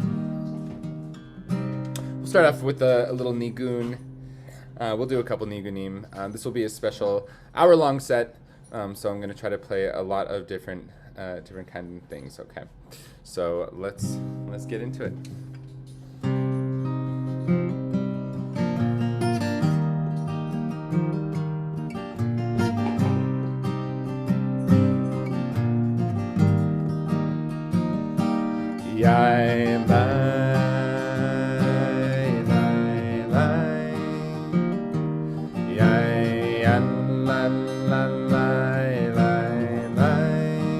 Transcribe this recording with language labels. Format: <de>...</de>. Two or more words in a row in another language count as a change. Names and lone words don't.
<en>We'll start off with a little nigun. We'll do a couple nigunim. This will be a special hour-long set, so I'm going to try to play a lot of different kind of things. Okay, so let's get into it. Yai lai lai lai, yai yan la la lai lai lai,</en>